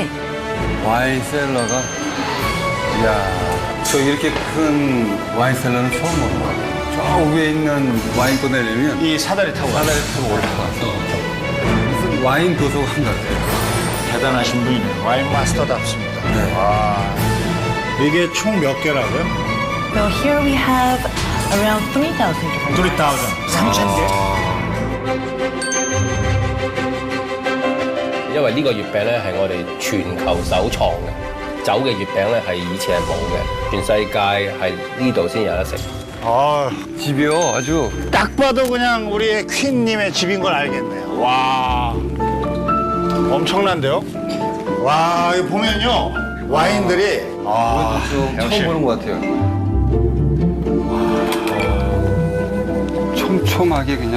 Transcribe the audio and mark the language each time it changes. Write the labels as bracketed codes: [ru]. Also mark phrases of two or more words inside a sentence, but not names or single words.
[ko] 와인 셀러가 이야, 저 이렇게 큰 와인 셀러는 처음 먹어봐요. 저 위에 있는 와인 꺼내려면 이 사다리 타고 올라가서 무슨 와인 도서관 같아요. 대단하신 분이네요. 와인 마스터답습니다. 네. 와, 이게 총 몇 개라고요? [en] So here we have around 3,000 different 3,000. [ko] 3,000개? [yue] 因為呢個月餅咧係我哋全球首創嘅，酒嘅月餅咧係以前係冇嘅，全世界係呢度先有得食。 [ko] 아, 집이요, 아주. 딱 봐도 그냥 우리 퀸님의 집인 걸 알겠네요. 와, 엄청난데요? 와, 이거 보면요, 와인들이 처음 보는 것 같아요. 촘촘하게 그냥